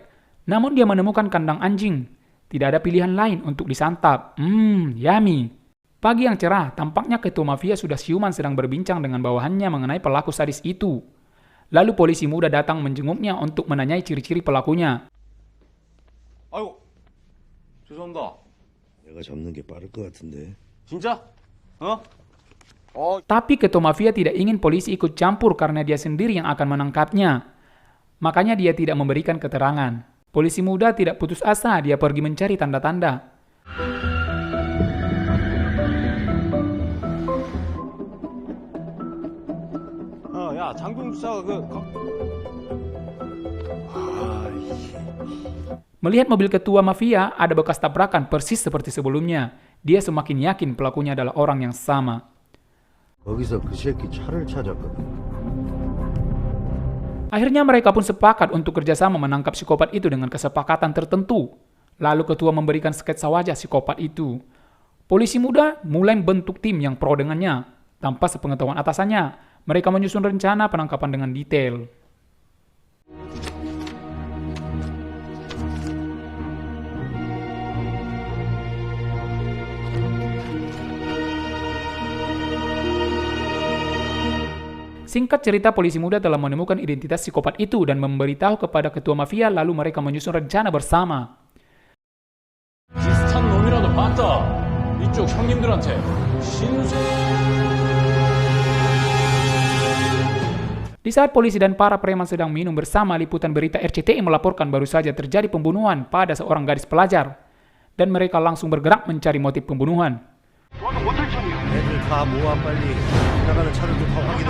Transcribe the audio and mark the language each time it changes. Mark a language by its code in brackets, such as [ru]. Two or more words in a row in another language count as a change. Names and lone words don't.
[id] Namun dia menemukan kandang anjing. Tidak ada pilihan lain untuk disantap. Yummy. Pagi yang cerah, tampaknya ketua mafia sudah siuman sedang berbincang dengan bawahannya mengenai pelaku sadis itu. Lalu polisi muda datang menjenguknya untuk menanyai ciri-ciri pelakunya. [ko] 아이고, 죄송합니다. 내가 잡는 게 빠를 것 같은데. 진짜? [id] Tapi ketua mafia tidak ingin polisi ikut campur karena dia sendiri yang akan menangkapnya. Makanya dia tidak memberikan keterangan. Polisi muda tidak putus asa, dia pergi mencari tanda-tanda. [ko] 야, 장동 수사가 [id] Melihat mobil ketua mafia, ada bekas tabrakan persis seperti sebelumnya. Dia semakin yakin pelakunya adalah orang yang sama. [ko] 거기서 그 새끼 차를 찾았거든. [id] Akhirnya mereka pun sepakat untuk kerjasama menangkap psikopat itu dengan kesepakatan tertentu. Lalu ketua memberikan sketsa wajah psikopat itu. Polisi muda mulai bentuk tim yang pro dengannya. Tanpa sepengetahuan atasannya, mereka menyusun rencana penangkapan dengan detail. Singkat cerita, polisi muda telah menemukan identitas psikopat itu dan memberitahu kepada ketua mafia, lalu mereka menyusun rencana bersama. [ko] 비슷한 놈이라도 봤다. 이쪽 형님들한테 신세. [id] Di saat polisi dan para preman sedang minum bersama, liputan berita RCTI melaporkan baru saja terjadi pembunuhan pada seorang gadis pelajar. Dan mereka langsung bergerak mencari motif pembunuhan. [ko] 애들 다 모아 빨리. 지나가는 차들도 다 확인해.